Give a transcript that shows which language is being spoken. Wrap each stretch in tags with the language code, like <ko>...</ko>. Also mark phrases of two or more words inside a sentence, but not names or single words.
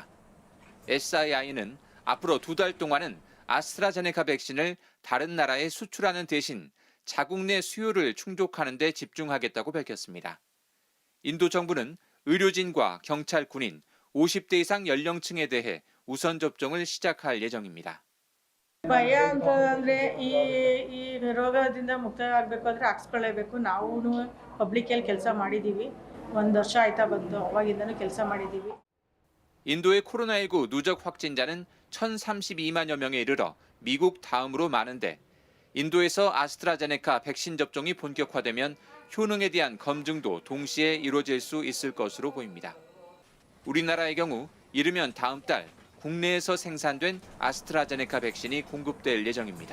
<ko>SII는 앞으로 2달 동안은 아스트라제네카 백신을 다른 나라에 수출하는 대신 자국 내 수요를 충족하는 데 집중하겠다고 밝혔습니다. 인도 정부는 의료진과 경찰, 군인, 50대 이상 연령층에 대해 우선 접종을 시작할 예정입니다.</ko> <kn>ಭಯ ಅಂತಂದ್ರೆ ಈ ರೋಗದಿಂದ ಮುಕ್ತ ಆಗಬೇಕು ಅಂದ್ರೆ ಹಾಕ್ಸ್ಕೊಳ್ಳೇಬೇಕು. ನಾವು ಪಬ್ಲಿಕಲ್ಲಿ ಕೆಲಸ ಮಾಡಿದ್ದೀವಿ. 1 ವರ್ಷ ಆಯ್ತಾ ಬಂತು. ಅವಾಗಿಂದನೂ ಕೆಲಸ ಮಾಡಿದ್ದೀವಿ.</kn> <ko>인도의 코로나19 누적 확진자는 1,032만여 명에 이르러 미국 다음으로 많은데 인도에서 아스트라제네카 백신 접종이 본격화되면 효능에 대한 검증도 동시에 이루어질 수 있을 것으로 보입니다. 우리나라의 경우 이르면 다음 달 국내에서 생산된 아스트라제네카 백신이 공급될 예정입니다.</ko>